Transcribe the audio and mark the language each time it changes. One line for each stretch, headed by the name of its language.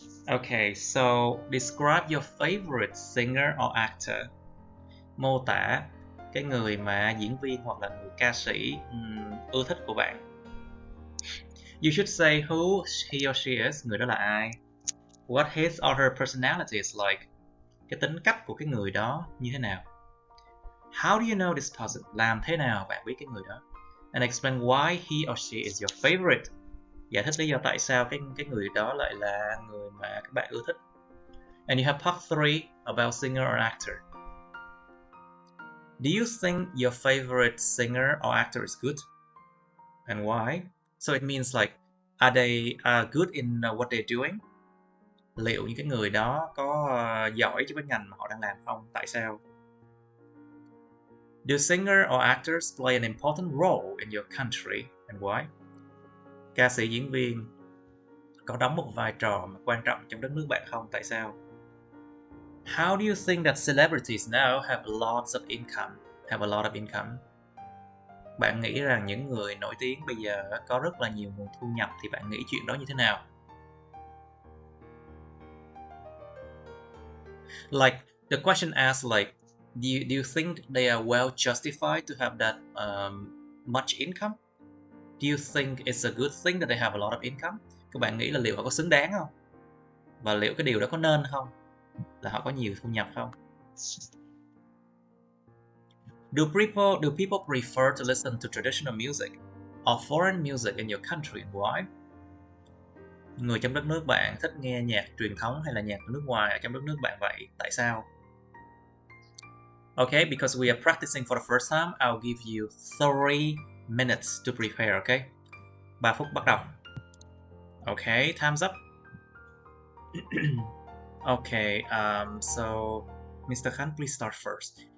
English: Okay, so describe your favorite singer or actor.
Vietnamese: Mô tả cái người mà diễn viên hoặc là người ca sĩ ưa thích của bạn.
English: You should say who he or she is,
Vietnamese: người đó là ai.
English: What his or her personality is like.
Vietnamese: Cái tính cách của cái người đó như thế nào.
English: How do you know this person?
Vietnamese: Làm thế nào bạn biết cái người đó.
English: And explain why he or she is your favorite.
Vietnamese: Giải thích lý do tại sao cái người đó lại là người mà các bạn ưa thích.
English: And you have part 3 about singer or actor. Do you think your favorite singer or actor is good? And why? So it means like, are they good in what they're doing?
Vietnamese: Liệu những cái người đó có giỏi cho cái ngành mà họ đang làm không? Tại sao?
English: Do singer or actors play an important role in your country? And why?
Vietnamese: Ca sĩ diễn viên có đóng một vai trò quan trọng trong đất nước bạn không? Tại sao?
English: How do you think that celebrities now have lots of income?
Vietnamese: Bạn nghĩ rằng những người nổi tiếng bây giờ có rất là nhiều nguồn thu nhập, thì bạn nghĩ chuyện đó như thế nào?
English: Like the question asks like, do you think they are well justified to have that much income? Do you think it's a good thing that they have a lot of income?
Vietnamese: Các bạn nghĩ là liệu họ có xứng đáng không? Và liệu cái điều đó có nên không? Là họ có nhiều thu nhập không?
English: Do people prefer to listen to traditional music or foreign music in your country and why?
Vietnamese: Người trong đất nước bạn thích nghe nhạc truyền thống hay là nhạc nước ngoài ở trong đất nước bạn vậy? Tại sao?
English: Okay, because we are practicing for the first time, I'll give you 3 minutes to prepare, okay?
Vietnamese: 3 phút bắt đầu.
English: Okay, time's up. Okay, so Mr. Khan, please start first.